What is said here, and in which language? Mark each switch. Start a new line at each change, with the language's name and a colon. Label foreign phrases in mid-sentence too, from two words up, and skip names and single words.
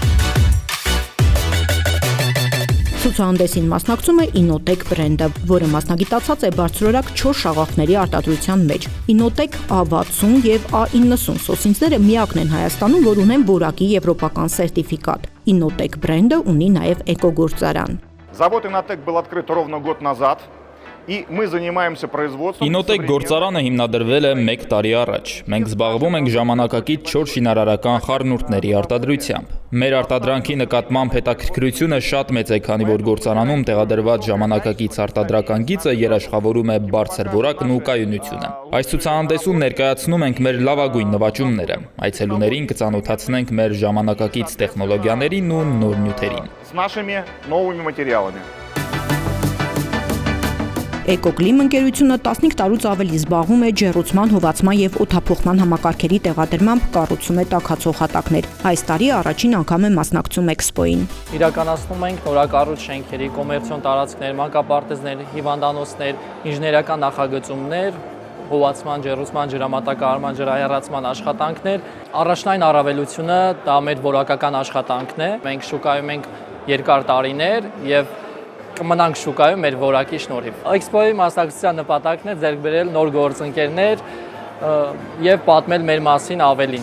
Armenian: Ցուցահանդեսին մասնակցում է Inotech բրենդը, որը մասնագիտացած է բարձրորակ 4 շաղախների արտադրության մեջ։ Inotech A60 եւ A90 սոսինցները միակն են Հայաստանում, որ ունեն որակի եվրոպական սերտիֆիկատ։ Inotech բրենդը ունի նաև էկոգործարան։
Russian: Завод Inotech был открыт ровно год назад. И мы занимаемся производством.
Armenian: Inotech գործարանը հիմնադրվել է 1 տարի առաջ։ Մենք զբաղվում ենք ժամանակակից 4 շինարարական խառնուրդների արտադրությամբ։ Մեր արտադրանքի նկատմամբ հետաքրքրությունը շատ մեծ է, քանի որ գործարանում տեղադրված ժամանակակից արտադրական գիծը երաշխավորում է բարձր որակն ու կայունությունը։ Այս ցուցահանդեսում ներկայացնում ենք մեր լավագույն նվաճումները։ Այցելուներին կծանոթացնենք մեր ժամանակակից տեխնոլոգիաներին ու նոր նյութերին։
Russian: С нашими новыми материалами.
Armenian: Էկոկլիմ ընկերությունը 15 տարուց ավելի զբաղվում է ջեռուցման, հովացման եւ օդափոխման համակարգերի տեղադրմամբ, կառուցում է տաքացող հատակներ։ Այս տարի առաջին անգամ է մասնակցում Էքսպոին։ Իրականացնում ենք նորակառույց շենքերի, կոմերցիոն տարածքներ, մանկապարտեզներ, հիվանդանոցներ, ինժեներական նախագծումներ, հովացման, ջեռուցման, ջրամատակարարման, ջրահեռացման աշխատանքներ։ Առաջնային առավելությունը դա մեր որակական աշխատանքն է։ Մենք շուկայում ենք երկար տարիներ եւ կմնանք շուկայում մեր որակի շնորհիվ։ Էքսպոյի մասնակցության նպատակն է ձեռք բերել նոր գործընկերներ եւ պատմել մեր մասին ավելին։